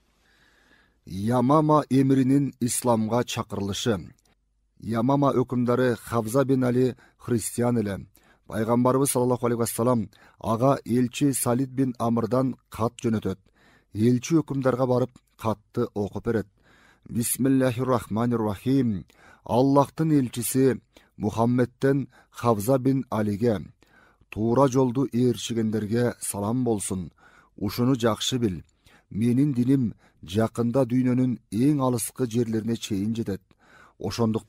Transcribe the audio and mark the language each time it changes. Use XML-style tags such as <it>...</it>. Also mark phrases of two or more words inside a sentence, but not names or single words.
<ky>Ямама эмиринин исламга чакырылышы. Ямама өкүмдары Хавза бин Али христиан эле. Пайгамбарыбыз</ky> <ar>صلى الله عليه وسلم</ar> <ky>ага элчи Салид бин Амрдан кат жөнөтөт. Элчи өкүмдарга барып катты окуп берет.</ky> <ar>بسم الله الرحمن الرحيم.</ar> <ky>Аллахтын элчиси Мухаммедтен Хавза бин Алиге, туура жолду ээрчигендерге салам болсун. Ушуну жакшы бил. Менин диним жакында дүйнөнүн эң алыскы жерлерине чейин жетет.</ky>